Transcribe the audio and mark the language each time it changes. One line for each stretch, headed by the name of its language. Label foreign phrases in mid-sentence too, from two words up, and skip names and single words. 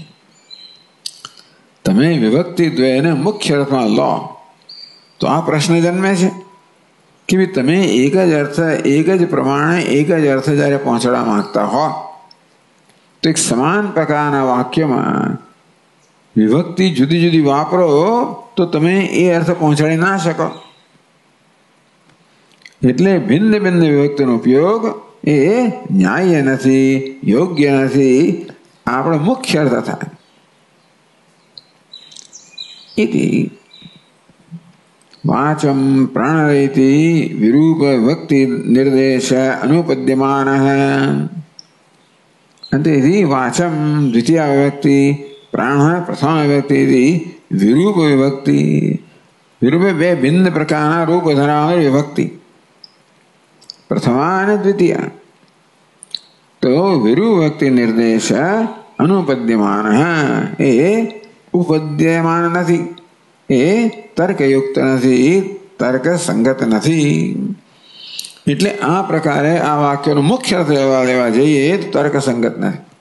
Gujarati: તમે વિભક્તિ દ્વયને મુખ્ય અર્થમાં લો તો આ પ્રશ્ન જન્મે છે કે ભાઈ તમે એક જ અર્થ, એક જ પ્રમાણે એક જ અર્થ જ્યારે પહોંચાડવા માંગતા હો તો એક સમાન પ્રકારના વાક્યમાં વિભક્તિ જુદી જુદી વાપરો તો તમે એ અર્થ પહોંચાડી ના શકો. એટલે ભિન્ન ભિન્ન વિભક્તિનો ઉપયોગ એ ન્યાય નથી, યોગ્ય નથી, આપણો મુખ્ય અર્થ થાય.
Sanskrit: इति वाचम प्राणरेति विरूप विभक्ति निर्देश अनुपद्यमानः. अंते वाचम द्वितीया विभक्ति, प्राण प्रथम विभक्ति, विरूप विभक्ति.
Gujarati: વિરૂપ બે ભિન્ન પ્રકાર રૂપ ધરાવનાર વિભક્તિ, પ્રથમા અને દ્વિતીયા. તો વિરૂપ વિભક્તિ નિર્દેશ અનુપદ્યમાન, એ ઉપદ્યમાન નથી, એ તર્કયુક્ત નથી, તર્ક સંગત નથી. એટલે આ પ્રકારે આ વાક્યનો મુખ્ય અર્થ લેવા જઈએ તો તર્ક સંગત નથી.